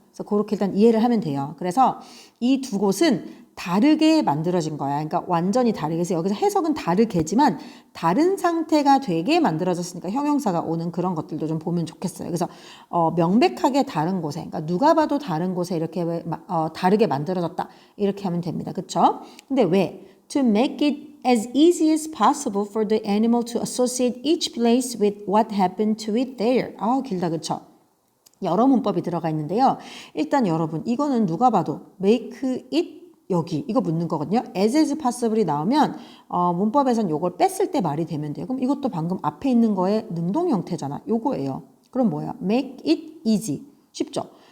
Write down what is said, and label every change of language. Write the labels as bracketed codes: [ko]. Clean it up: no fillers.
[ko] 그래서 그렇게 일단 이해를 하면 돼요. 그래서 이 두 곳은 다르게 만들어진 거야. 그러니까 완전히 다르게 해서 여기서 해석은 다르게지만 다른 상태가 되게 만들어졌으니까 형용사가 오는 그런 것들도 좀 보면 좋겠어요. 그래서 명백하게 다른 곳에, 그러니까 누가 봐도 다른 곳에 이렇게 다르게 만들어졌다 이렇게 하면 됩니다. 그렇죠? 근데 왜? [en] To make it as easy as possible for the animal to associate each place with what happened to it there. [ko] 길다, 그렇죠? 여러 문법이 들어가 있는데요. 일단 여러분, 이거는 누가 봐도 make it 여기 이거 묻는 거거든요. as possible이 나오면 문법에선 이걸 뺐을 때 말이 되면 돼요. 그럼 이것도 방금 앞에 있는 거의 능동 형태잖아. 요거예요. 그럼 뭐야? make it easy. 쉽죠?